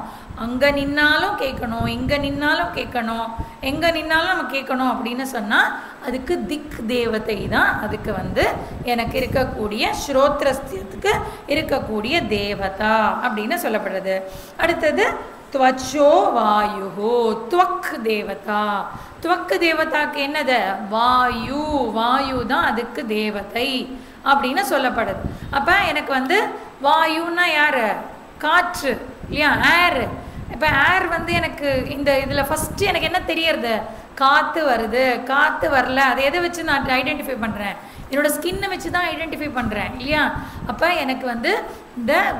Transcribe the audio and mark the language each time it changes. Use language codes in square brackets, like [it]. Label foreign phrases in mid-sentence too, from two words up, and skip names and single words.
[ta] அங்கே நின்னாலும் கேட்கணும், இங்கே நின்னாலும் கேட்கணும், எங்கே நின்னாலும் நம்ம கேட்கணும் அப்படின்னு சொன்னால் அதுக்கு திக் தேவதை தான் அதுக்கு வந்து எனக்கு இருக்கக்கூடிய ஸ்ரோத்ரஸ்யத்துக்கு இருக்கக்கூடிய தேவதா அப்படின்னு சொல்லப்படுறது. அடுத்தது [sa] त्वचो वायुः त्वक् देवता त्वक् [ta] தேவதாக்கு என்னது வாயு வாயு தான் அதுக்கு தேவதை அப்படின்னு சொல்லப்படுது அப்போ எனக்கு வந்து வாயுன்னா யார் காற்று இல்லையா ஏர் இப்போ ஏர் வந்து எனக்கு இந்த இதில் ஃபஸ்ட்டு எனக்கு என்ன தெரியறது காற்று வருது காற்று வரல அதை எதை வச்சு நான் ஐடென்டிஃபை பண்ணுறேன் என்னோடய ஸ்கின்னை வச்சு தான் ஐடென்டிஃபை பண்ணுறேன் இல்லையா அப்போ எனக்கு வந்து இந்த